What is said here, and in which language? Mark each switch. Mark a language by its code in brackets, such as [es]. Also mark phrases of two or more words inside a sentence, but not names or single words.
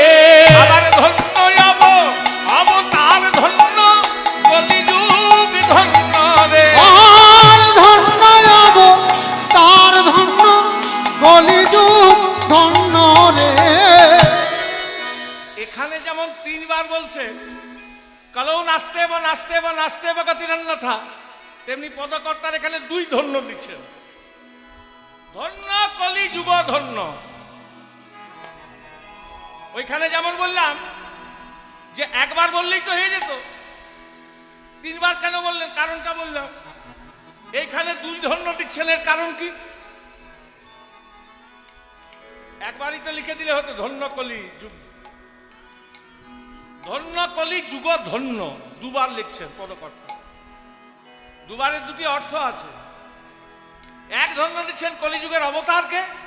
[bn] আবার ধন্য অবতার ধন্য কলিযুগ ধন্য রে আর ধন্য যাব তার ধন্য কলিযুগ ধন্য রে এখানে যেমন তিনবার বলছে [sa] কালো নাস্তেব নাস্তেব নাস্তেব গতিরন্যথা [bn] তেমনি পদকর্তার এখানে দুই ধন্য দিচ্ছেন ধন্য কলিযুগ ধন্য ওইখানে যেমন বললাম যে একবার বললেই তো হয়ে যেত তিনবার কেন বললেন কারণটা বললাম এইখানে দুই ধন্য দিচ্ছেন এর কারণ কি একবারই তো লিখে দিলে হতো ধন্য কলি যুগ ধন্য কলি যুগ ধন্য দুবার লিখছেন পদকর্তা দুবারের দুটি অর্থ আছে এক ধন্য দিচ্ছেন কলিযুগের অবতারকে